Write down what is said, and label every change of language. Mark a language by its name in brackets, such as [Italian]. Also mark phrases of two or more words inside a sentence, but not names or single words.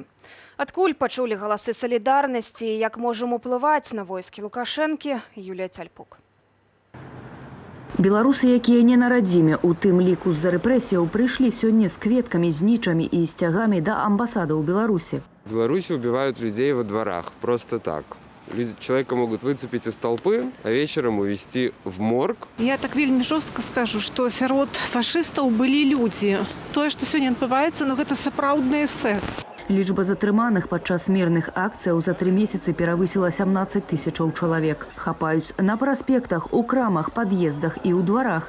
[Belarusian] Адкуль пачулі галасы салідарнасці і як можам уплываць на войскі Лукашэнкі, Юлія Цяльпук. Беларусы, якія не на радзіме, у тым ліку з-за рэпрэсіяў, прыйшлі сёння з кветкамі, знічамі і сцягамі да амбасады ў Беларусі. [Russian] В Беларуси убивают людей во дворах, просто так. Человека могут выцепить из толпы, а вечером увезти в морг. [Belarusian] Я так вельмі жорстка скажу, што сярод фашыстаў былі людзі. Тое, што сёння адбываецца, гэта сапраўдны эсэс. Лічба затрыманых падчас мірных акцыяў за 3 месяцы перавысіла 17 тысячаў чалавек. Хапаюць на праспектах, у крамах, пад'ездах і ў дварах.